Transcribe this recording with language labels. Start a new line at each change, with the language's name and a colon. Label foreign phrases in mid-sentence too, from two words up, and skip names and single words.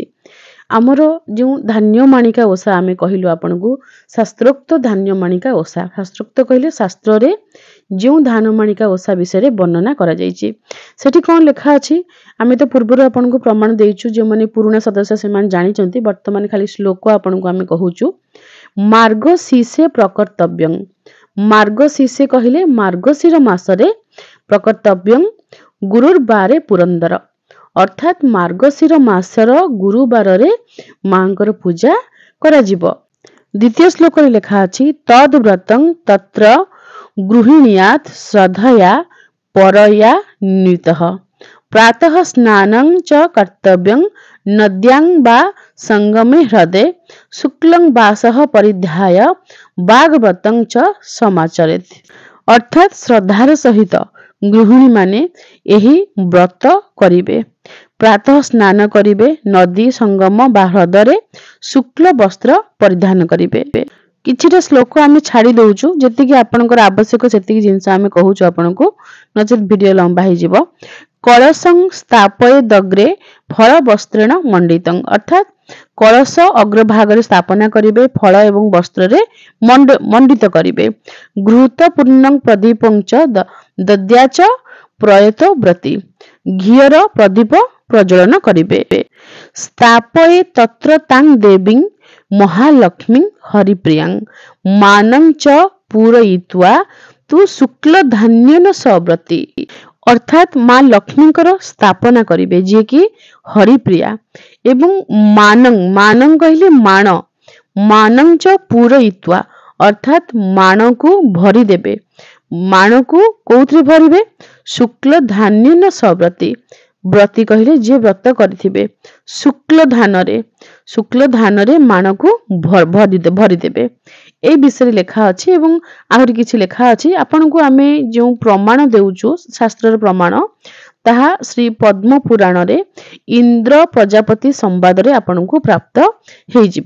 Odia: ଆମର ଯୋ ଧାନ୍ୟମାଣିକା ଓଷା ଆମେ କହିଲୁ ଆପଣଙ୍କୁ ଶାସ୍ତ୍ରୋକ୍ତ ଧାନ୍ୟମାଣିକା ଓଷା। ଶାସ୍ତ୍ରୋକ୍ତ କହିଲେ ଶାସ୍ତ୍ର ରେ ଯୋ ଧାନମାଣିକା ଓଷା ବିଷୟ ରେ ବର୍ଣ୍ଣନା କରା ଯାଇଛି। ସେଠି କେଉଁ ଲେଖା ଅଛି ଆମେ ତ ପୂର୍ବ ଆପଣଙ୍କୁ ପ୍ରମାଣ ଦେଇଛୁ। ଯେ ମାନେ ପୁରୁଣା ସଦସ୍ୟ ସେ ମାନେ ଜାଣିଛନ୍ତି ବର୍ତ୍ତମାନ ଖାଲି ଶ୍ଳୋକ ଆପଣଙ୍କୁ ଆମେ କହୁଛୁ।
Sanskrit: मार्गशीर्षे प्रकर्तव्यं। मार्गशीर्षे
Odia: କହିଲେ ମାର୍ଗଶିର ମାସରେ
Sanskrit: प्रकर्तव्यं गुरुवारे पुरंदर।
Odia: ଅର୍ଥାତ ମାର୍ଗଶିର ମାସର ଗୁରୁବାର ରେ ମାଙ୍କର ପୂଜା କରା ଯିବ। ଦ୍ୱିତୀୟ ଶ୍ଳୋକ ରେ ଲେଖା ଅଛି
Sanskrit: तद व्रतं तत्र गृहिण्यात् श्रद्धया परया नितः प्रातः स्नानं च कर्तव्यं नद्यां वा संगमे ह्रदे शुक्लं वासः परिधाय भागवतं च समाचरेत्।
Odia: ଅର୍ଥାତ ଶ୍ରଦ୍ଧାର ସହିତ ଗୃହିଣୀ ମାନେ ଏହି ବ୍ରତ କରିବେ। ପ୍ରାତଃ ସ୍ନାନ କରିବେ। ନଦୀ ସଙ୍ଗମ ବା ହ୍ରଦରେ ଶୁକ୍ଳ ବସ୍ତ୍ର ପରିଧାନ କରିବେ। କିଛିଟା ଶ୍ଳୋକ ଆମେ ଛାଡ଼ି ଦେଉଛୁ ଯେତିକି ଆପଣଙ୍କର ଆବଶ୍ୟକ ସେତିକି ଜିନିଷ ଆମେ କହୁଛୁ ଆପଣଙ୍କୁ ନଚେତ ଭିଡିଓ ଲମ୍ବା ହେଇ ଯିବ।
Sanskrit: कलशं स्थापये दग्रे फल वस्त्रेण मंडितं।
Odia: ଅର୍ଥାତ କଳଶ ଅଗ୍ରଭାଗ ସ୍ଥାପନା କରିବେ ଫଳ ଏବଂ ବସ୍ତ୍ର ରେ ମଣ୍ଡିତ କରିବେ।
Sanskrit: घृत पूर्णं प्रदीपं च दद्याच प्रयत व्रती।
Odia: ଘିଅର ପ୍ରଦୀପ ପ୍ରଜ୍ୱଳନ କରିବେ।
Sanskrit: स्थापये तत्र तां देवीं महालक्ष्मी हरिप्रियां मानं च पूरयित्वा तु शुक्ल धान्यन सव्रती।
Odia: ଅର୍ଥାତ ମା ଲକ୍ଷ୍ମୀଙ୍କର ସ୍ଥାପନା କରିବେ ଯେ କି ହରିପ୍ରିୟା ଏବଂ ମାନଂ କହିଲେ ମାଣ
Sanskrit: मानं च पूरयित्वा
Odia: ଅର୍ଥାତ ମାଣ କୁ ଭରି ଦେବେ। ମାଣ କୁ କେଉଁଥିରେ ଭରିବେ
Sanskrit: शुक्ल धान्यन सव्रती।
Odia: ବ୍ରତୀ କହିଲେ ଯେ ବ୍ରତ କରିଥିବେ ଶୁକ୍ଳ ଧାନ ରେ ମାଣ କୁ ଭରି ଦେବେ। ଏ ବିଷୟ ଲେଖା ଅଛି ଏବଂ ଆହୁରି କିଛି ଲେଖା ଅଛି। ଆପଣଙ୍କୁ ଆମେ ଯୋ ପ୍ରମାଣ ଦେଉଛୁ ଶାସ୍ତ୍ର ପ୍ରମାଣ ତାହା ଶ୍ରୀ ପଦ୍ମ ପୁରାଣ ରେ ଇନ୍ଦ୍ର ପ୍ରଜାପତି ସମ୍ବାଦ ରେ ଆପଣଙ୍କୁ ପ୍ରାପ୍ତ ହେଇ ଯିବ।